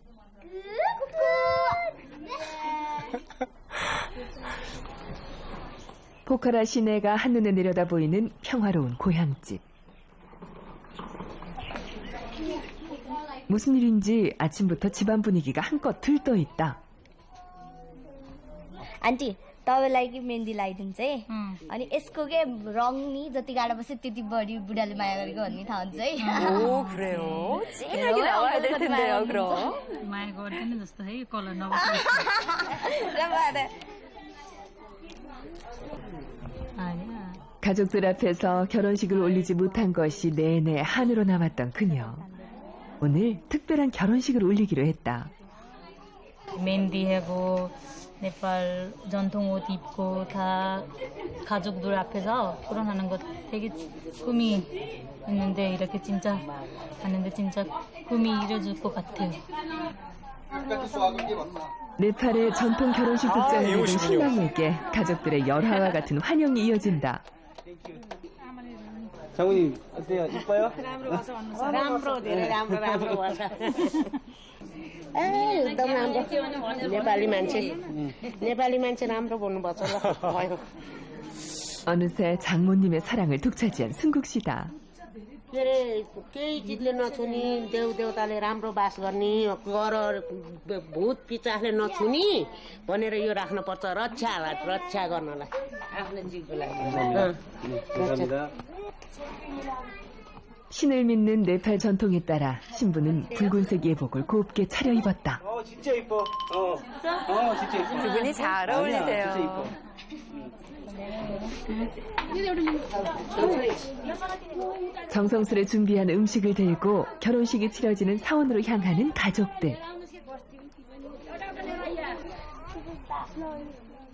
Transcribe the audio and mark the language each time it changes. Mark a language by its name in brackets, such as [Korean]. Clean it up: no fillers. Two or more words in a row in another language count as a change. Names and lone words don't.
[Korean] 포카라 시내가 한눈에 내려다 보이는 평화로운 고향집. 무슨 일인지 아침부터 집안 분위기가 한껏 들떠 있다. [Nepali] आन्टी तपाईँलाई कि मेहन्दी लगाइदिन्छ है अनि यसको के रङ नि जति गाह्रो बस्यो त्यति बढी बुढाले माया गरेको भन्ने थाहा हुन्छ है [Korean] 오, 그래요? 진하게 나와야 될 텐데요, 그럼. [Nepali] माया गर्दैन जस्तो है कलर नबस्छ. [Korean] 아니야. 가족들 앞에서 결혼식을 올리지 못한 것이 내내 한으로 남았던 그녀. 오늘 특별한 결혼식을 올리기로 했다. 메인디하고 네팔 전통 옷 입고 다 가족들 앞에서 결혼하는 거 되게 꿈이 있는데 이렇게 진짜 하는데 진짜 꿈이 이루어질 것 같아요. 네팔의 전통 결혼식 복장을 입은 이웃이군요. 신랑에게 가족들의 열화와 같은 환영이 이어진다. 장모님 어때요? 이뻐요? [Nepali] राम्रो धेरै राम्रो राम्रो भन्छ ए एकदम राम्रो नेपाली मान्छे राम्रो बोल्नुपर्छ ल भयो. [Korean] 어느새 장모님의 사랑을 독차지한 승국 씨다. [Nepali] के अरे केही चिजले नछुनी देवदेवताले राम्रो बास गर्ने गर भूत पिचासले नछुनी भनेर यो राख्नुपर्छ रक्षा गर्नलाई आफ्नो जिउको लागि. [Korean] 감사합니다. 신을 믿는 네팔 전통에 따라 신부는 붉은색 예복을 곱게 차려입었다. 진짜 이뻐. 진짜 이뻐. 두 분이 잘 어울리세요. 진짜 이뻐. 정성스레 준비한 음식을 들고 결혼식이 치러지는 사원으로 향하는 가족들.